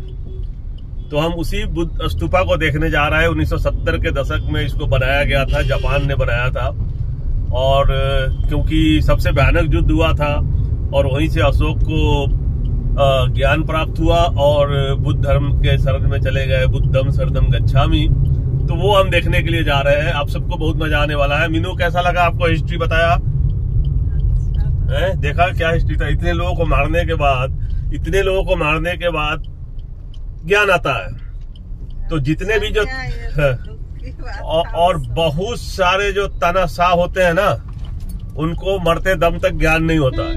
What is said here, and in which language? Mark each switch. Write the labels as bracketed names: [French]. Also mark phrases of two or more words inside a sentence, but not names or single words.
[Hindi] तो हम उसी बुद्ध स्तूपा को देखने जा रहे हैं। 1970 के दशक में इसको बनाया गया था, जापान ने बनाया था। और क्योंकि सबसे भयानक युद्ध हुआ था और वहीं से अशोक को ज्ञान प्राप्त हुआ और बुद्ध धर्म के शरण में चले गए, [Pali] बुद्धम शरणम गच्छामि। [Hindi] तो वो हम देखने के लिए जा रहे हैं। आप सबको बहुत मजा आने वाला है। मीनू कैसा लगा आपको हिस्ट्री बताया है? देखा क्या हिस्ट्री था। इतने लोगों को मारने के बाद ज्ञान आता है। तो जितने भी जो और बहुत सारे जो तानाशाह होते हैं ना, उनको मरते दम तक ज्ञान नहीं होता है।